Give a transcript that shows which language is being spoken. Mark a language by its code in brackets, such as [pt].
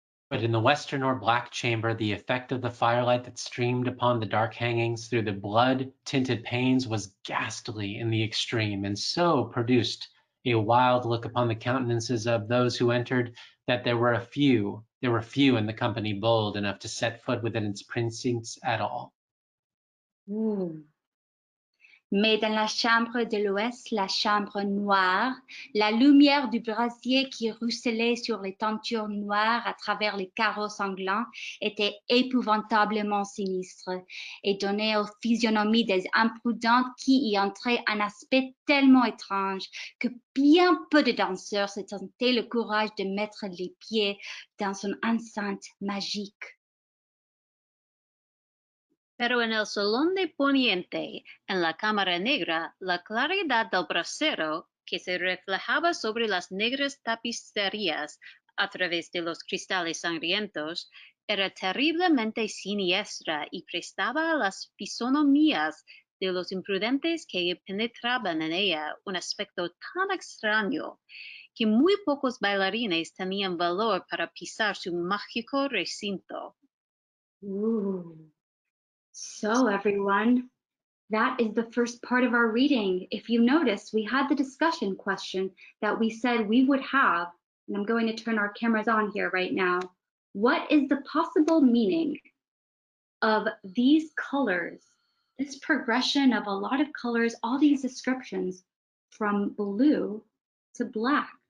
[en] But in the western or black chamber, the effect of the firelight that streamed upon the dark hangings through the blood-tinted panes was ghastly in the extreme, and so produced a wild look upon the countenances of those who entered, that there were few in the company bold enough to set foot within its precincts at all. Ooh. [fr] Mais dans la chambre de l'ouest, la chambre noire, la lumière du brasier qui ruisselait sur les tentures noires à travers les carreaux sanglants était épouvantablement sinistre et donnait aux physionomies des imprudents qui y entraient un aspect tellement étrange que bien peu de danseurs se tentaient le courage de mettre les pieds dans son enceinte magique. [es] Pero en el salón de poniente, en la cámara negra, la claridad del brasero, que se reflejaba sobre las negras tapicerías a través de los cristales sangrientos, era terriblemente siniestra y prestaba a las fisonomías de los imprudentes que penetraban en ella un aspecto tan extraño que muy pocos bailarines tenían valor para pisar su mágico recinto. [en] So everyone, that is the first part of our reading. If you noticed, we had the discussion question that we said we would have, and I'm going to turn our cameras on here right now. What is the possible meaning of these colors, this progression of a lot of colors, all these descriptions from blue to black?